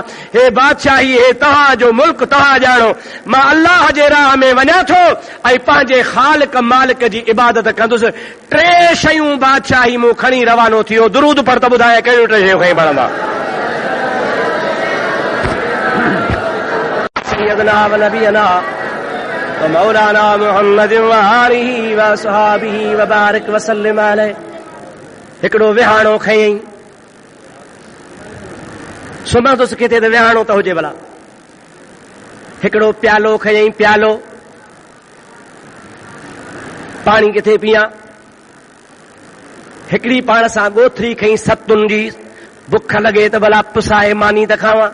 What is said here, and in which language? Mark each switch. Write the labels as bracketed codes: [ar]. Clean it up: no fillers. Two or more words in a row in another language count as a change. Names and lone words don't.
[sd] हे बादशाही, हे तव्हांजो मुल्क, तव्हां ॼाणो, मां अल्लाह जे राह में वञा थो ऐं पंहिंजे ख़ालिक मालिक जी इबादत कंदुसि। टे शयूं बादशाही मूं खणी रवानो थियो। दुरूद पर त ॿुधाए कहिड़ियूं टे शयूं खणी पढ़ंदा? [ar] سيدنا ونبينا ومولانا محمد وآله وصحابه وبارك وسلم عليه. [sd] हिकिड़ो विहाणो खयईं, सुम्हंदुसि किथे त विहाणो त हुजे भला। हिकिड़ो प्यालो खयईं, प्यालो, पाणी किथे पियां। हिकिड़ी पाण सां ॻोथरी खईं सतुनि जी, बुख लॻे त भला पुसाए मानी त खावां।